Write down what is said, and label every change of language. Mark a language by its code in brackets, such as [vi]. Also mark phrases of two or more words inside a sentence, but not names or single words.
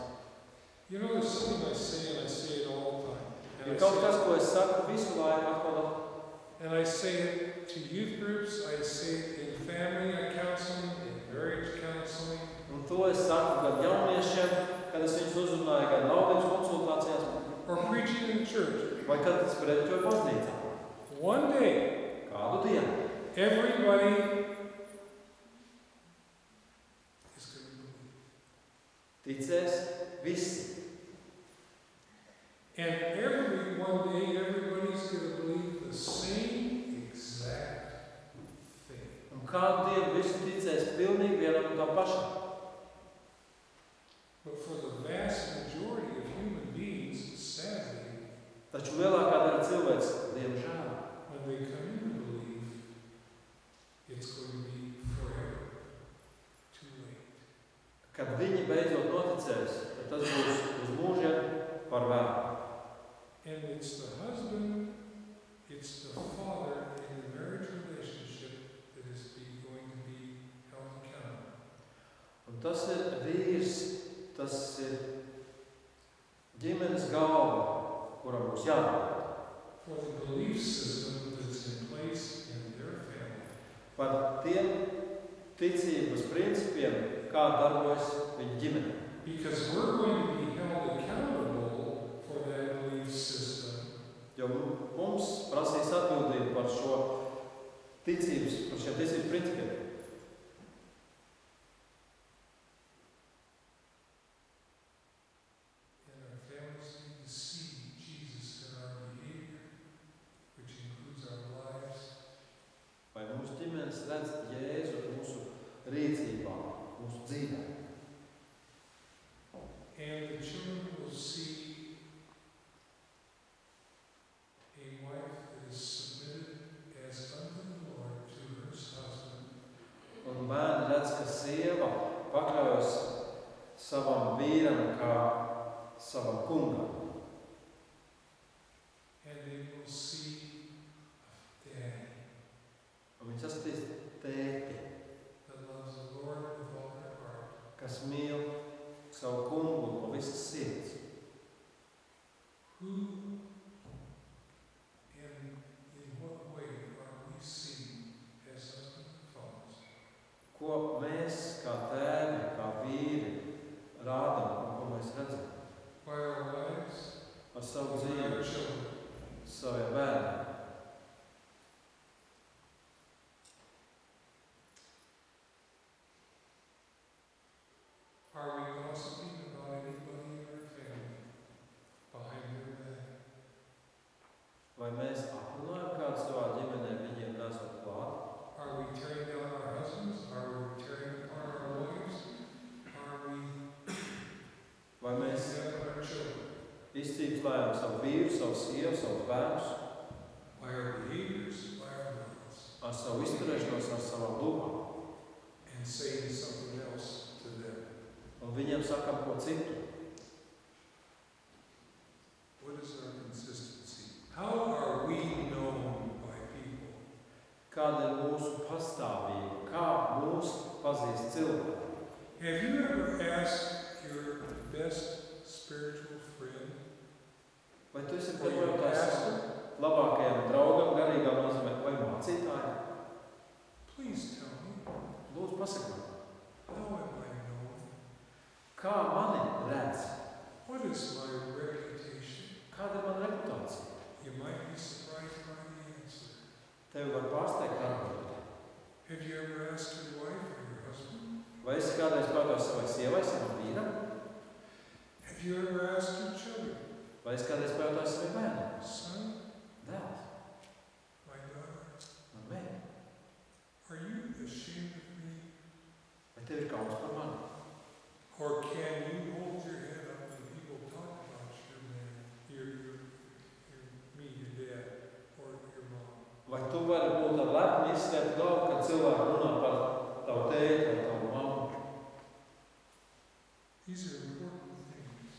[en] You know, there's something I say, and I say it all the time. [lv] Ir kaut kas, ko es saku visu laiku atkal. [en] And I say it to youth groups, I say it in family counseling, in marriage counseling, [lv] Un to es saku gan jauniešiem, kad es viņus uzrunāju, gan laulības konsultācijās, [en] or preaching in the church. [lv] vai kad es prediķoju baznīcā. [en] One day, [lv] Kādu dienu [en] everybody is going to believe. [lv] ticēs visi. [en] And one day, everybody's going to believe the same exact thing. [lv] Un kādu dienu visi ticēs pilnīgi vienam un tam pašam. [en] But for the vast majority of human beings, sadly, [lv] Taču lielākā daļa cilvēks, diemžēl, [en] when they come in to believe, it's going to be forever too late. [lv] kad viņi beidzot noticēs, tad tas būs uz mūžiem par vēlu. [en] And it's the husband, it's the father in the marriage relationship that is going to be held accountable. [lv] Un tas ir vīrs, tas ir ģimenes galva, kuram būs jābūt. [en] For the belief system that's in place in their family. [lv] Par tiem ticības principiem, kā darbojas viņa ģimene. [en] Because we're going to be held accountable for that belief system. [lv] Jo mums prasīs atbildību par šiem ticības principiem. [en] And our families need to see Jesus in our behavior, which includes our lives. [lv] Vai mūsu ģimenes redz Jēzu mūsu rīcībā, mūsu dzīvē? [en] And the children will see a wife that is submitted as unto the Lord to her husband. [lv] Un bērni redz, ka sieva pakļaujas savam vīram kā savam kungam. [en] And they will see a daddy [lv] Un viņi saskatīs tēti, [en] that loves the Lord with all their heart. [lv] kas mīl savu kungu no visas sirds. [en] Who and in what way are we seen as husbands and fathers? [lv] Ko mēs kā tēvi, kā vīri rādam un ko mēs redzam [en] By our lives, [lv] ar savu [en] by our [lv] dzīvi, [en] children. [lv] saviem bērniem. [en] Are we gossiping about anybody in our family behind their back? [lv] Vai mēs aprunājam kādu savā ģimenē, viņiem nesot klāt? [en] Are we tearing down our husbands? Are we tearing apart our wives? Are we [lv] Vai mēs [en] tearing down our children? [lv] izcīpslējam savu vīru, savu sievu, savus bērnus [en] By our behaviors, by our words, [lv] ar savu izturēšanos, ar savām lūgām? [en] and saying something else to them? [lv] Un viņiem sakam ko citu. [en] What is our consistency? How are we known by people? [lv] Kāda ir mūsu pastāvība? Kā mūs pazīst cilvēki? [en] Have you ever asked your best spiritual friend [lv] Vai tu esi [en] or your [lv] pajautājis [en] pastor? [lv] labākajam draugam, garīgā nozīmē, vai mācītājiem? [en] Please tell me, [lv] Lūdzu, pasaka man, [en] how am I known? [lv] kā mani redz? [en] What is my reputation? [lv] Kāda ir mana reputācija? [en] You might be surprised by the answer. [lv] Tevi var pārsteigt atbildēt. [en] Have you ever asked your wife or your husband? [lv] Vai esi kādreiz pajautājis savai sievai, savam vīram? [en] Have you ever asked your children? [lv] Vai esi kādreiz pajautājis savai bērnam? [en] Son, [lv] Dēls, [en] my daughter, [lv] man meita, [en] are you ashamed of me [lv] tev ir kauns par mani. [en] Or can you hold your head up when people talk about your man, me, your dad, or your mom? [lv] Vai tu vari būt ar lepni izskatu galvu, kad cilvēki runā par tavu tēti vai tavu mammu? [en] These are important things.